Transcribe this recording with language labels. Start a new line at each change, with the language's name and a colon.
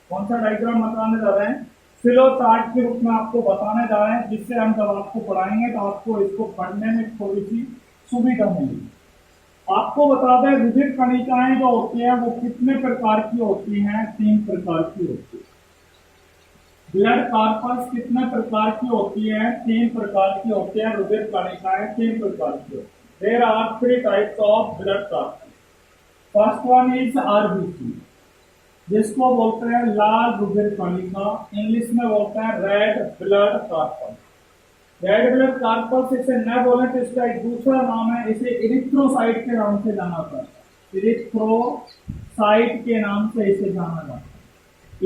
Hindi: कौन सा डायग्राम बताने जा रहे हैं, फ्लो चार्ट के रूप में आपको बताने जा रहे हैं, जिससे हम जब आपको पढ़ाएंगे तो आपको इसको पढ़ने में थोड़ी सी सुविधा मिलेगी। आपको बता दें रुधिर कणिकाएं जो होती हैं वो कितने प्रकार की होती हैं, 3 प्रकार की होती है। ब्लड कार्पस कितने प्रकार की होती है, 3 प्रकार की होती है। रुधिर कणिकाएं 3 प्रकार की होती है।
English: There are 3 types of blood corpus. First one is RBC,
Hindi: जिसको बोलते हैं लाल रुधिर कणिका, इंग्लिश में बोलते हैं red blood corpus. Red blood corpus इसे न बोले तो इसका एक दूसरा नाम है, इसे इरिथ्रोसाइट के नाम से जाना जाता है। इरिथ्रोसाइट के नाम से इसे जाना जाता है।